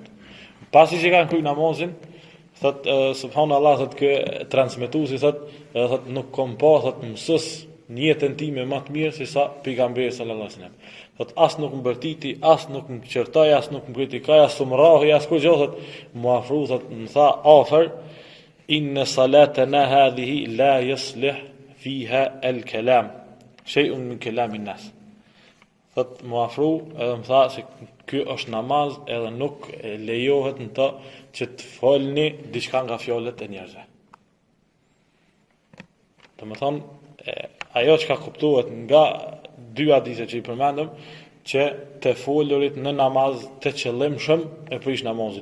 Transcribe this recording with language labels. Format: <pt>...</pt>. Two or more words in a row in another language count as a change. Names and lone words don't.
<sq>Pasi që kanë kryer namazin, thot subhanallahu thot kë transmetuesi thot nuk kom pa thot mësues në jetën time më të mirë se sa pejgamberi</sq> <ar>صلى الله عليه وسلم.</ar> <sq>Thot as nuk më bërtiti, as nuk më qertoi, as nuk më kritikoi, as më rrahi, as kur gjë thot mu afru thot më tha afër</sq> <ar>إن صلاتنا هذه لا يصلح فيها الكلام شيء من كلام الناس.</ar> <sq>Thot mu afru edhe më tha se ky është namaz edhe nuk lejohet në të që të folni diçka nga fjalët e njerëzve. Domethënë ajo që ka kuptuar nga dy hadithe që i përmendëm, që të folurit në namaz të qëllimshëm e prish namazin.</sq>